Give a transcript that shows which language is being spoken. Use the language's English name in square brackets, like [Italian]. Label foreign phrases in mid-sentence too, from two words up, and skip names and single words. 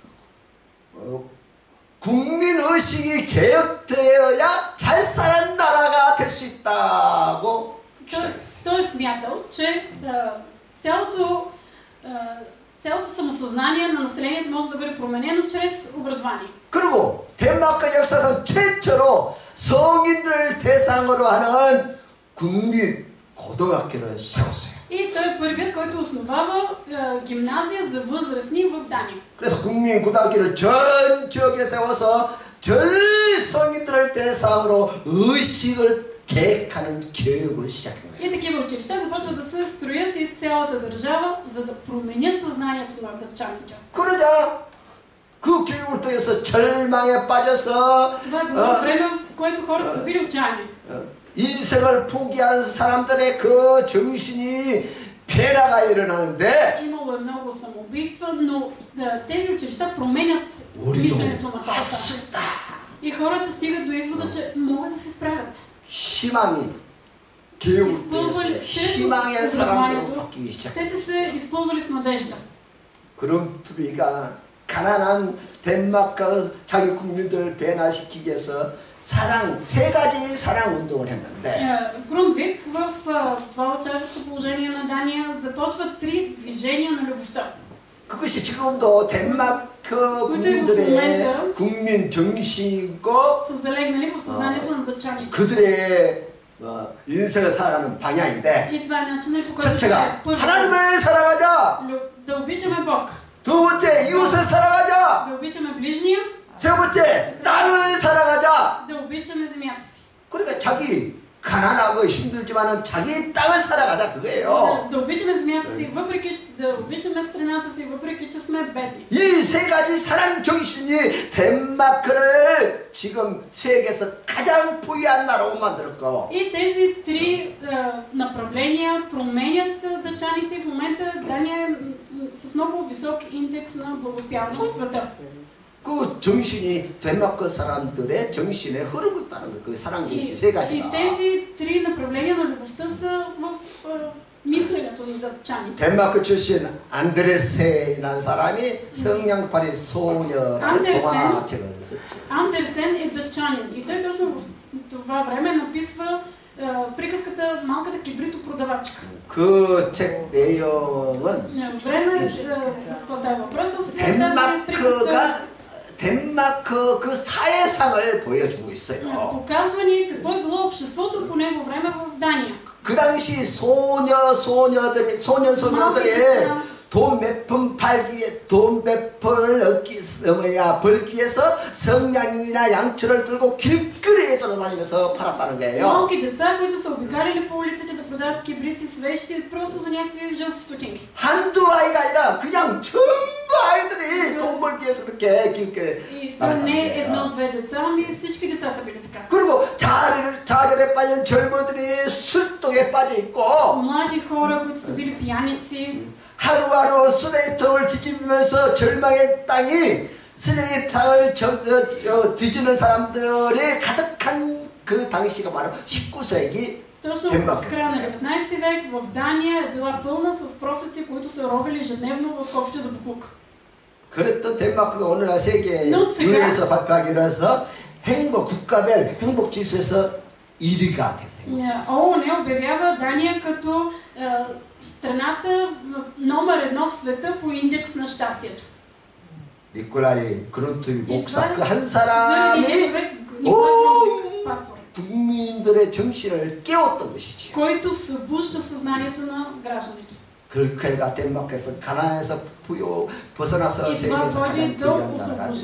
[Korean] 국민의식이 개혁되어야 잘 사는 나라가 될 수 있다고 주장했어요. [Bulgarian] той е смятал, че цялото самосъзнание на населението може да бъде променено чрез образование. [Korean] 그리고 덴마크 역사상 최초로 성인들 대상으로 하는 국립 고등학교를 세웠어요. [Bulgarian] И той е първият, който основава гимназия за възрастни в Дания. [Korean] 그래서 국민고등학교를 전 지역에 세워서 전 성인들을 대상으로 의식을 계획하는 교육을 시작한 거예요. [Bulgarian] И такива училища започват да се строят из цялата държава, за да променят съзнанието на дъчаните. [Korean] 그러자 그 교육을 통해서 절망에 빠져서 [Bulgarian] Това е било време, в което хората са били отчаяни. [Korean] 인생을 포기한 사람들의 그 정신이 변화가 일어나는데 [Bulgarian] Имало е много самоубийства, но тези училища променят [Korean] 우리도 [Bulgarian] мисленето на [Korean] 할 [Bulgarian] хората. [Korean] 수 있다. [Bulgarian] И хората стигат до извода, че могат да се справят. [Korean] 희망이 교육을 [Bulgarian] изпълвали [Korean] 통해서 희망의 사람으로 바뀌기 [Bulgarian] Те [Korean] 시작했어요. [Bulgarian] са се изпълвали с надежда. [Korean] 그룬트비가 가난한 덴마크 자기 국민들을 변화시키기 위해서 사랑, 세 가지 사랑 운동을 했는데 [Bulgarian] Грунвик в това участъчно положение на Дания започва 3 движения на любовта. [Korean] 그것이 지금도 덴마크 국민들의 국민 정신이고 [Bulgarian] Са залегнали в съзнанието на дъчаните. [Korean] 그들의 인생을 살아가는 방향인데 [Bulgarian] И това е начинът, по който [Korean] 첫째가 [Bulgarian] първо [Korean] 하나님을 사랑하자. [Bulgarian] да обичаме Бог, [Korean] 두 번째 이웃을 사랑하자. [Bulgarian] да обичаме ближния, [Korean] 세 번째 땅을 사랑하자. [Bulgarian] да обичаме земята си. [Korean] 그러니까 자기 가난하고 힘들지만은 자기 땅을 살아가자 그거예요. [Bulgarian] Да обичаме земята си, да обичаме страната си, въпреки че сме бедни. [Korean] 이 세 가지 사랑 정신이 덴마크를 지금 세계에서 가장 부유한 나라로 만들었고. [Bulgarian] И тези 3 направления променят дъчаните. В момента Дания е с много висок индекс на благоуспяване в света. [Korean] 그 정신이 덴마크 사람들의 정신에 흐르고 있다는 거예요. 그 사랑 정신 세 [Bulgarian] И [Korean] 가지가. [Bulgarian] тези 3 направления на любовта са в мисленето на дъчаните. [Korean] 덴마크 출신 안드레센이라는 사람이 성냥팔이 소녀라는 동화책을 썼죠. [Bulgarian] Андерсен е дъчанин и той точно в това време написва приказката Малката кибрито-продавачка. [Korean] 그 책 내용은 [Bulgarian] Време, за какво става въпрос в тази приказка? [Korean] 덴마크 그 사회상을 보여주고 있어요. [Bulgarian] Показва ни какво е било обществото по него време в Дания. [Korean] 그 당시 소년들이 돈 몇 푼 팔기 위해 돈 몇 푼을 벌기 위해서 성냥이나 양초를 들고 길거리에 돌아다니면서 팔았다는 거예요. [Bulgarian] Малки деца, които са обикаляли по улиците да продават кибрици, свещи, просто за някакви жълти стотинки. [Korean] 한두 아이가 아니라 그냥 전부 아이들이 돈 벌기 위해서 그렇게 길거리에 [Bulgarian] И то не е едно-две деца, ами всички деца са били така. [Korean] 그리고 자결에 빠진 젊은이들이 술독에 빠져 있고 [Bulgarian] Млади хора, които са били пияници, [Korean] 하루하루 쓰레기통을 뒤집으면서 절망의 땅이 쓰레기통을 뒤지는 사람들이 가득한 그 당시가 바로 19세기 [Bulgarian] точно в края на 19 век в Дания е била пълна с просеци, които са ровили ежедневно в копите за буклук. [Korean] 그랬던 덴마크가 오늘날 세계 유엔에서 발표하기로 해서 국가별 행복 지수에서 1위가 됐어요. [Bulgarian] ООН обявява Дания като страната номер 1 в света по индекс на щастието. [Korean] 니콜라이 그룬트비 목사 그 한 사람이 국민들의 정신을 깨웠던 것이지. [Bulgarian] който събужда съзнанието на гражданите. [Korean] 그 결과 덴마크에서 가난에서 벗어나서 세계에서 가장 부유한 나라가 됐죠.